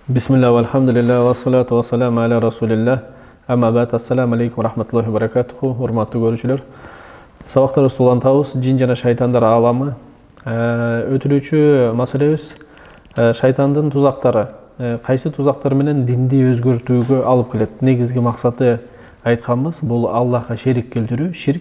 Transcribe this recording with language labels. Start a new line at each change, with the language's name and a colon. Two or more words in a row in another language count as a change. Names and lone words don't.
Arabic: بسم الله، الحمد لله، والصلاة والسلام على رسول الله. أما بعد، السلام عليكم، رحمة الله بركاته,
Kyrgyz: урматтуу көрүүчүлөр. Сабактарыбыз улантабыз, жин жана шайтандар ааламы. Өтүлүүчү маселебиз шайтандын тузактары. Кайсы тузактар менен динди өзгөртүүгө алып келет. Негизги максаты айтканбыз, бул Аллахка шерик келтирүү, ширк.